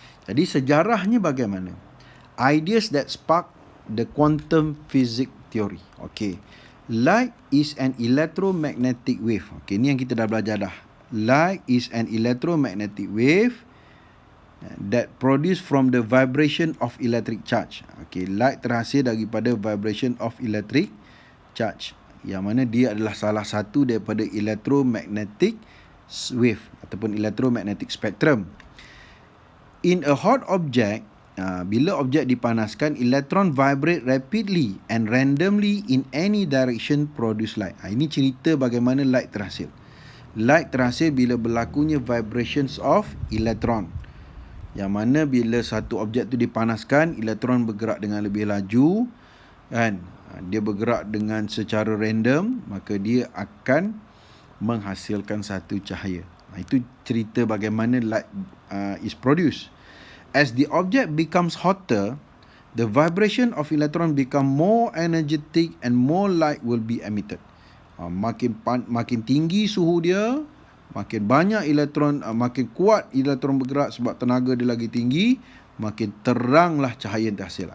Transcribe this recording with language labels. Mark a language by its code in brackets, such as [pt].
[ms] Jadi sejarahnya bagaimana? [en] Ideas that spark the quantum physics theory. Okey. Light is an electromagnetic wave. [ms] Okey, ni yang kita dah belajar dah. [en] Light is an electromagnetic wave that produced from the vibration of electric charge. [ms] Okey, light terhasil daripada vibration of electric charge, yang mana dia adalah salah satu daripada electromagnetic wave ataupun electromagnetic spectrum. [en] In a hot object, [ms] bila objek dipanaskan, [en] elektron vibrate rapidly and randomly in any direction produce light. [ms] Ini cerita bagaimana light terhasil. Light terhasil bila berlakunya vibrations of electron, yang mana bila satu objek tu dipanaskan, elektron bergerak dengan lebih laju, kan? Dia bergerak dengan secara random, maka dia akan menghasilkan satu cahaya. Itu cerita bagaimana light is produced. [en] As the object becomes hotter, the vibration of electron become more energetic and more light will be emitted. [ms] Makin tinggi suhu dia, makin banyak elektron, makin kuat elektron bergerak sebab tenaga dia lagi tinggi, makin teranglah cahaya yang terhasil.